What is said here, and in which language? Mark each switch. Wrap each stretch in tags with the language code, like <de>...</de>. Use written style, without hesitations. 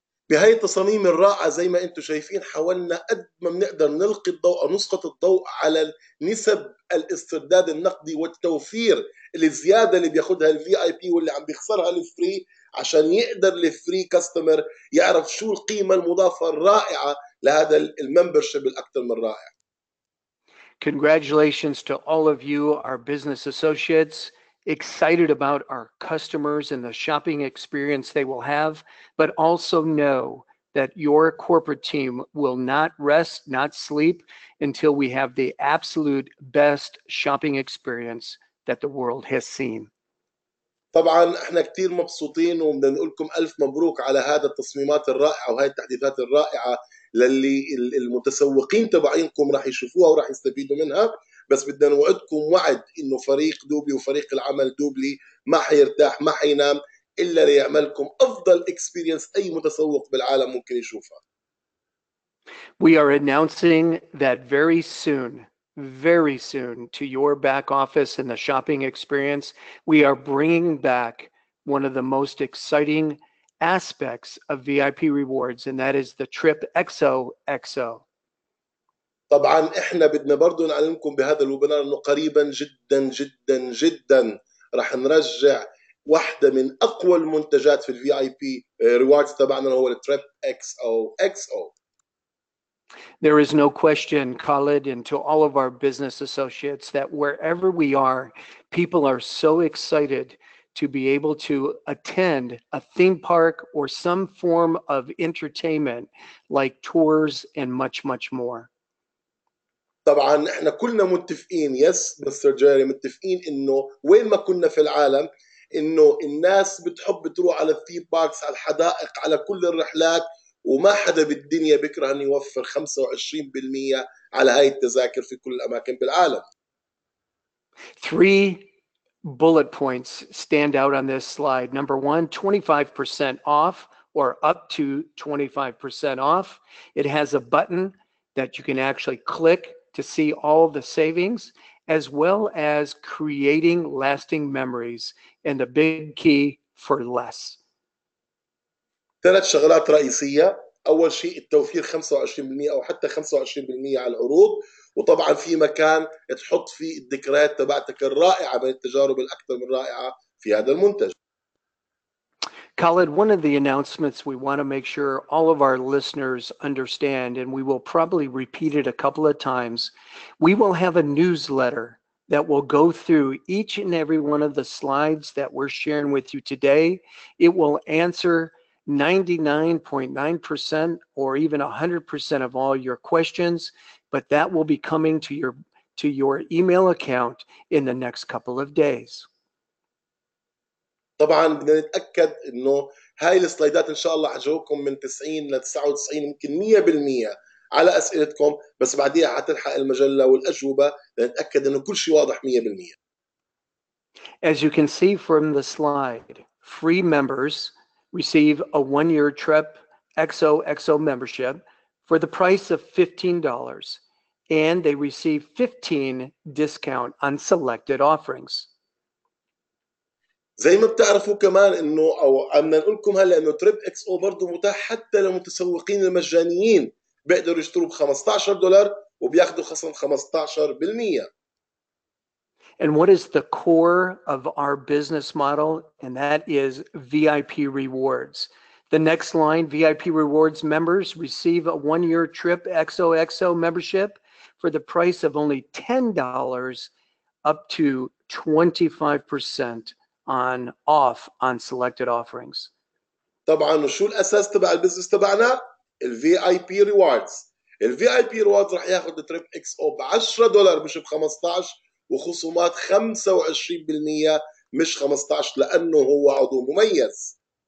<ar>بهاي التصاميم الرائعة زي ما انتم شايفين حاولنا قد ما بنقدر نلقي الضوء أو نسقط الضوء على نسب الاسترداد النقدي والتوفير الزيادة اللي بياخدها الفي اي بي واللي عم بيخسرها الفري، عشان يقدر الفري كاستمر يعرف شو القيمة المضافة الرائعة لهذا الممبرشيب الأكثر من رائع.</ar> <en>Congratulations to all of you, our business associates. Excited about our customers and the shopping experience they will have, but also know that your corporate team will not rest, not sleep until we have the absolute best shopping experience that the world has seen.</en> <ar>طبعا احنا كثير مبسوطين وبدنا نقول لكم الف مبروك على هذا التصميمات الرائعه وهي التحديثات الرائعه للي المتسوقين تبعينكم راح يشوفوها وراح يستفيدوا منها، بس بدنا نوعدكم وعد انه فريق دوبلي وفريق العمل دوبلي ما حيرتاح ما حينام الا ليعملكم افضل اكسبيرينس اي متسوق بالعالم ممكن يشوفها.</ar> <en>We are announcing that very soon to your back office and the shopping experience, we are bringing back one of the most exciting aspects of VIP rewards, and that is the TripXOXO.</en> <ar>طبعا احنا بدنا برضه نعلمكم بهذا الويبينار انه قريبا جدا جدا جدا رح نرجع واحدة من اقوى المنتجات في الفي اي بي ريواردز تبعنا هو التريب اكس او اكس او.</ar> <en>There is no question, Khalid, and to all of our business associates, that wherever we are, people are so excited to be able to attend a theme park or some form of entertainment like tours and much, much more.</en> <ar>طبعا احنا كلنا متفقين يس مستر جيري متفقين انه وين ما كنا في العالم انه الناس بتحب تروح على الثيم باركس على الحدائق على كل الرحلات وما حدا بالدنيا بيكره انه يوفر 25% على هاي التذاكر في كل الاماكن بالعالم.</ar> <en>Three bullet points stand out on this slide. Number one, 25% off or up to 25% off. It has a button that you can actually click to see all the savings, as well as creating lasting memories, and the big key for less.</en> <ar>ثلاث شغلات رئيسية. أول شيء التوفير 25% أو حتى 25% على العروض، وطبعا في مكان تحط فيه الذكريات تبعتك الرائعة من التجارب الأكثر من رائعة في هذا المنتج.</ar> <en>Khalid, one of the announcements we want to make sure all of our listeners understand, and we will probably repeat it a couple of times, we will have a newsletter that will go through each and every one of the slides that we're sharing with you today. It will answer 99.9% or even 100% of all your questions, but that will be coming to your email account in the next couple of days.</en> <ar>طبعا بدنا نتاكد انه هاي السلايدات ان شاء الله حجاوبكم من 90 ل 99 يمكن 100% على اسئلتكم، بس بعديها حتلحق المجله والاجوبه لنتاكد انه كل شيء واضح 100%.</ar> <en>As you can see from the slide, free members receive a 1-year TripXOXO membership for the price of $15, and they receive 15 discount on selected offerings.</en> <ar>زي ما بتعرفوا كمان انه او بدنا نقول لكم هلا انه تريب اكس او برضه متاح حتى للمتسوقين المجانيين، بيقدروا يشتروا ب $15 وبياخذوا خصم 15%.</ar> <en>And what is the core of our business model? And that is VIP rewards. The next line, VIP rewards members receive a 1-year TripXOXO membership for the price of only $10 up to 25% off on selected offerings.</en> <ar>طبعا وشو الاساس تبع البزنس تبعنا؟ الفي اي بي ريواردز. الفي اي بي ريواردز رح ياخذ التريب اكس او ب $10 مش ب 15 وخصومات 25% مش 15 لانه هو عضو مميز.</ar>